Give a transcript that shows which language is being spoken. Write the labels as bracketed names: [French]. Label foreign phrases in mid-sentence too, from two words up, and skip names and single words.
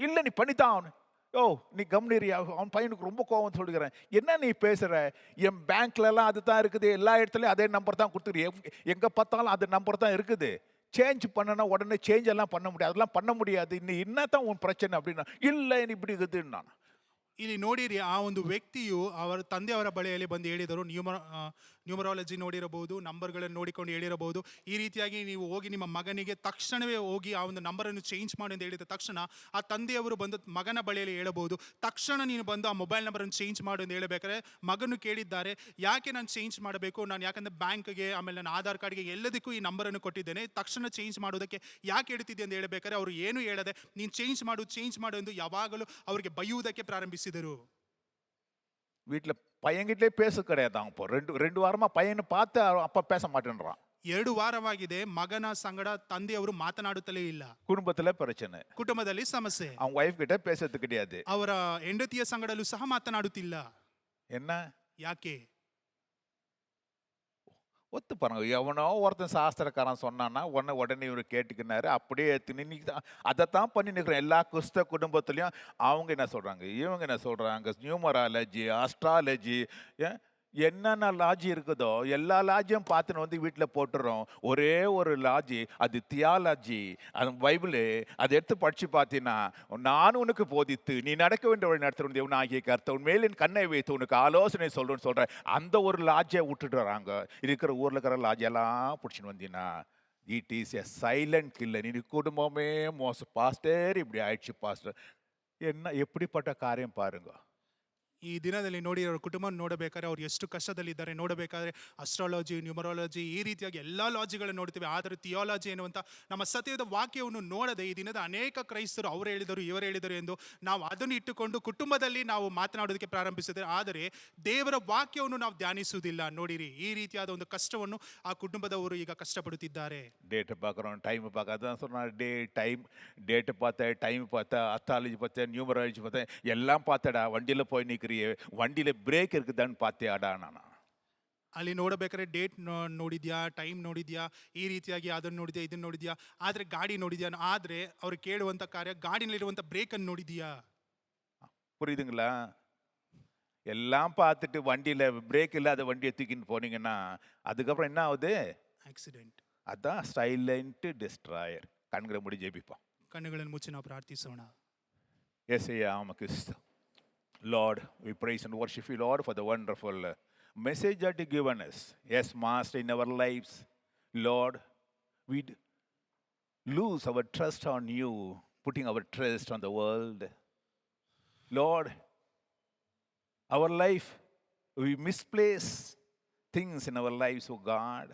[Tamil] இல்லை நீ பண்ணித்தான் அவனு. ஓ நீ கம்னீரியா? அவன் பையனுக்கு ரொம்ப கோவம் சொல்லுகிறேன். என்ன நீ பேசுற? என் பேங்க்லலாம் அது தான் இருக்குது, எல்லா இடத்துலையும் அதே நம்பர் தான் கொடுத்துரு, எங்கே பார்த்தாலும் அது நம்பர் தான் இருக்குது. சேஞ்ச் பண்ணனா உடனே சேஞ்ச் எல்லாம் பண்ண முடியாது, அதெல்லாம் பண்ண முடியாது, இன்னும் என்னத்தான் உன் பிரச்சனை அப்படின்னா. இல்லை நீ இப்படி இருக்குதுன்னு நான். [Kannada] ಇಲ್ಲಿ ನೋಡಿರಿ, ಆ ಒಂದು ವ್ಯಕ್ತಿಯು ಅವರ ತಂದೆಯವರ ಬಳಿಯಲ್ಲಿ ಬಂದು ಹೇಳಿದರು, ನ್ಯೂಮರಾಲಜಿ ನೋಡಿರಬಹುದು, ನಂಬರ್ಗಳನ್ನು ನೋಡಿಕೊಂಡು ಹೇಳಿರಬಹುದು. ಈ ರೀತಿಯಾಗಿ ನೀವು ಹೋಗಿ ನಿಮ್ಮ ಮಗನಿಗೆ ತಕ್ಷಣವೇ ಹೋಗಿ ಆ ಒಂದು ನಂಬರನ್ನು ಚೇಂಜ್ ಮಾಡಿ ಅಂತ ಹೇಳಿದ ತಕ್ಷಣ ಆ ತಂದೆಯವರು ಬಂದು ಮಗನ ಬಳಿಯಲ್ಲಿ ಹೇಳಬಹುದು, ತಕ್ಷಣ ನೀನು ಬಂದು ಆ ಮೊಬೈಲ್ ನಂಬರನ್ನು ಚೇಂಜ್ ಮಾಡು ಅಂತ ಹೇಳಬೇಕಾದ್ರೆ ಮಗನು ಕೇಳಿದ್ದಾರೆ, ಯಾಕೆ ನಾನು ಚೇಂಜ್ ಮಾಡಬೇಕು? ನಾನು ಯಾಕಂದರೆ ಬ್ಯಾಂಕ್ಗೆ ಆಮೇಲೆ ನನ್ನ ಆಧಾರ್ ಕಾರ್ಡ್ಗೆ ಎಲ್ಲದಕ್ಕೂ ಈ ನಂಬರನ್ನು ಕೊಟ್ಟಿದ್ದೇನೆ, ತಕ್ಷಣ ಚೇಂಜ್ ಮಾಡೋದಕ್ಕೆ ಯಾಕೆ ಹೇಳ್ತಿದ್ದೆ ಅಂತ ಹೇಳಬೇಕಾದ್ರೆ ಅವರು ಏನು ಹೇಳದೆ ನೀನು ಚೇಂಜ್ ಮಾಡು ಎಂದು ಯಾವಾಗಲೂ ಅವರಿಗೆ ಬೈಯುವುದಕ್ಕೆ ಪ್ರಾರಂಭಿಸಿದರು. [Tamil] வீட்டில் பையன்கிட்டே பேச கிடையாது. அவன் இப்போ ரெண்டு வாரமா பையனை பார்த்து அப்பா பேச மாட்டேன்றான். [Kannada] 2 ವಾರವಾಗಿದೆ ಮಗನ ಸಂಗಡ ತಂದೆಯವರು ಮಾತನಾಡುತ್ತಲೇ ಇಲ್ಲ. [Tamil] குடும்பத்துல பிரச்சனை, [Kannada] ಕುಟುಂಬದಲ್ಲಿ ಸಮಸ್ಯೆ, [Tamil] அவன் ஒய்ஃப் கிட்ட பேசுறது கிடையாது. [Kannada] ಅವರ ಹೆಂಡತಿಯ ಸಂಗಡಲೂ ಸಹ ಮಾತನಾಡುತ್ತಿಲ್ಲ. [Tamil] என்ன [Kannada] ಯಾಕೆ? [Tamil] ஒத்து பாருங்க, எவனோ ஒருத்தன் சாஸ்திரக்காரன் சொன்னான்னா உடனே இவர் கேட்டுக்கினாரு, அப்படியே இன்னைக்கு அதைத்தான் பண்ணி நிற்கிறேன். எல்லா கிறிஸ்தவ குடும்பத்துலையும் அவங்க என்ன சொல்றாங்க, இவங்க என்ன சொல்றாங்க, நியூமராலஜி, அஸ்ட்ராலஜி, என்னென்ன லாஜி இருக்குதோ எல்லா லாஜியும் பார்த்துன்னு வந்து வீட்டில் போட்டுறோம். ஒரே ஒரு லாஜி, அது தியாலஜி, அது பைபிளு, அதை எடுத்து படித்து பார்த்தீங்கன்னா, நான் உனக்கு போதித்து நீ நடக்க வேண்டிய வழி நடத்த தேவன் ஆகிய கர்த்தர் உன் மேலின் கண்ணை வைத்து உனக்கு ஆலோசனை சொல்றேன்னு சொல்கிறேன். அந்த ஒரு லாஜியை விட்டுட்டு வராங்க. இருக்கிற ஊரில் இருக்கிற லாஜியெல்லாம் பிடிச்சின்னு வந்தீங்கன்னா [English] it is a silent killer. [Tamil] நீ குடும்பமே மோசம், பாஸ்டர் இப்படி ஆயிடுச்சு பாஸ்டர். என்ன எப்படிப்பட்ட காரியம் பாருங்க. [Kannada] ಈ ದಿನದಲ್ಲಿ ನೋಡಿ ಅವರ ಕುಟುಂಬ ನೋಡಬೇಕಾದ್ರೆ ಅವ್ರು ಎಷ್ಟು ಕಷ್ಟದಲ್ಲಿದ್ದಾರೆ ನೋಡಬೇಕಾದ್ರೆ ಅಸ್ಟ್ರಾಲಜಿ, ನ್ಯೂಮರಾಲಜಿ, ಈ ರೀತಿಯಾಗಿ ಎಲ್ಲ ಲಾಜಿಗಳನ್ನು ನೋಡ್ತೀವಿ. ಆದರೆ ಥಿಯಾಲಜಿ ಎನ್ನುವಂಥ ನಮ್ಮ ಸತ್ಯದ ವಾಕ್ಯವನ್ನು ನೋಡದೆ ಈ ದಿನದ ಅನೇಕ ಕ್ರೈಸ್ತರು ಅವರು ಹೇಳಿದರು ಇವರು ಹೇಳಿದರು ಎಂದು ನಾವು ಅದನ್ನು ಇಟ್ಟುಕೊಂಡು ಕುಟುಂಬದಲ್ಲಿ ನಾವು ಮಾತನಾಡೋದಕ್ಕೆ ಪ್ರಾರಂಭಿಸಿದರೆ, ಆದರೆ ದೇವರ ವಾಕ್ಯವನ್ನು ನಾವು ಧ್ಯಾನಿಸುವುದಿಲ್ಲ. ನೋಡಿರಿ, ಈ ರೀತಿಯಾದ ಒಂದು ಕಷ್ಟವನ್ನು ಆ ಕುಟುಂಬದವರು ಈಗ ಕಷ್ಟಪಡುತ್ತಿದ್ದಾರೆ. [Tamil] டேட்டை பார்க்குறோம், டைம் பார்க்க, அதான் சொன்னால் டேட்டு பார்த்தேன், டைம் பார்த்தேன், அஸ்ட்ராலஜி பார்த்தேன், நியூமராலஜி பார்த்தேன், எல்லாம் பார்த்தேடா. வண்டியில் போய் நிற்கிறிய, வண்டியில் பிரேக் இருக்குதான்னு பார்த்தியாடா நான். [Kannada] ಅಲ್ಲಿ ನೋಡಬೇಕಾದ್ರೆ ಡೇಟ್ ನೋಡಿದ್ಯಾ, ಟೈಮ್ ನೋಡಿದ್ಯಾ, ಈ ರೀತಿಯಾಗಿ ಅದನ್ನು ನೋಡಿದ್ಯಾ, ಇದನ್ನು ನೋಡಿದ್ಯಾ, ಆದರೆ ಗಾಡಿ ನೋಡಿದ್ಯಾ? ಆದರೆ ಅವ್ರು ಕೇಳುವಂಥ ಕಾರ್ಯ ಗಾಡಿನಲ್ಲಿರುವಂಥ ಬ್ರೇಕನ್ನು ನೋಡಿದ್ಯಾ? [Tamil] புரியுதுங்களா? எல்லாம் பார்த்துட்டு வண்டியில் பிரேக் இல்லாத வண்டியை தூக்கின்னு போனீங்கன்னா அதுக்கப்புறம் என்ன ஆகுது? [Kannada] ಆಕ್ಸಿಡೆಂಟ್. [Tamil] அதான் [English] silent destroyer. [Tamil] கண்களை முடி ஜெபிப்போம். [Kannada] ಕಣ್ಣುಗಳನ್ನು ಮುಚ್ಚಿ ನಾವು ಪ್ರಾರ್ಥಿಸೋಣ. [Tamil] ஏசையா உமக்கு [English] Lord, we praise and worship you, Lord, for the wonderful message that you given us. Yes, Master, in our lives, Lord, we lose our trust on you, putting our trust on the world. Lord, our life, we misplace things in our lives, oh God.